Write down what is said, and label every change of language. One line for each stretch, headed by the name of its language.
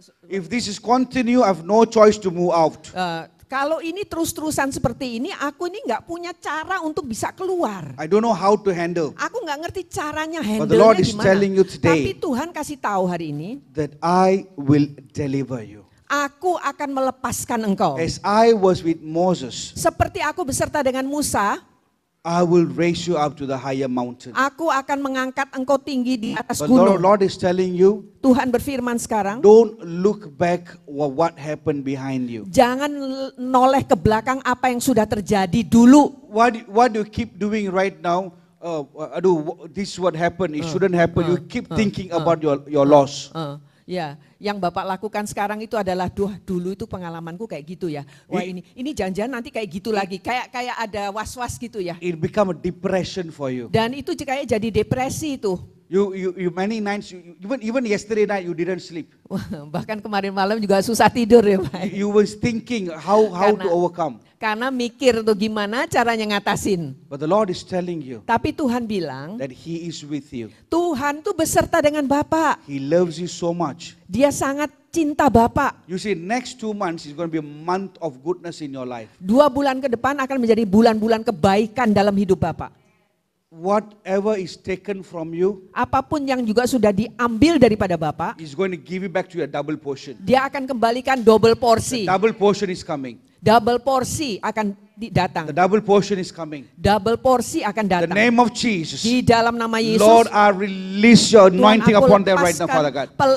English: If this is continue, I have no choice to move out.
Indonesian: Kalau ini terus-terusan seperti ini, aku ini nggak punya cara untuk bisa keluar.
English: I don't know how to handle.
Indonesian: Aku nggak ngerti caranya
English: But the Lord is
Indonesian: gimana.
English: telling you today
Indonesian: Tapi Tuhan kasih tahu hari ini,
English: that I will deliver you.
Indonesian: aku akan melepaskan engkau.
English: As I was with Moses,
Indonesian: Seperti aku beserta dengan Musa,
English: I will raise you up to the higher mountain.
Indonesian: aku akan mengangkat engkau tinggi di atas
English: But
Indonesian: gunung.
English: Lord is telling you,
Indonesian: Tuhan berfirman sekarang,
English: don't look back what happened behind you.
Indonesian: jangan noleh ke belakang apa yang sudah terjadi dulu.
English: What you keep doing right now? This is what happened. It shouldn't happen. You keep thinking about your loss.
Indonesian: Ya, yang Bapak lakukan sekarang itu adalah dulu itu pengalamanku kayak gitu ya. Wah ini jangan-jangan nanti kayak gitu lagi. Kayak ada was-was gitu ya.
English: It become a depression for you.
Indonesian: Dan itu kayak jadi depresi itu.
English: You many nights, even yesterday night you didn't sleep.
Indonesian: Bahkan kemarin malam juga susah tidur ya Pak.
English: You was thinking how to overcome.
Indonesian: Karena mikir tuh gimana caranya ngatasin.
English: But the Lord is telling you
Indonesian: Tapi Tuhan bilang,
English: that He is with you.
Indonesian: Tuhan tuh beserta dengan Bapak.
English: He loves you so much.
Indonesian: Dia sangat cinta Bapak.
English: You see, next 2 months is going to be a month of goodness in your life.
Indonesian: 2 bulan ke depan akan menjadi bulan-bulan kebaikan dalam hidup Bapak.
English: Whatever is taken from you
Indonesian: Apapun yang juga sudah diambil daripada Bapak,
English: is going to give you back to you a double portion.
Indonesian: Dia akan kembalikan double porsi.
English: Double portion is coming.
Indonesian: Double porsi akan datang.
English: The double portion is coming.
Indonesian: Double porsi akan
English: The
Indonesian: datang.
English: name of Jesus.
Indonesian: Di dalam nama Yesus,
English: Lord, I release your
Indonesian: Tuhan,
English: anointing
Indonesian: aku
English: upon them right now,
Indonesian: lepaskan
English: Father God.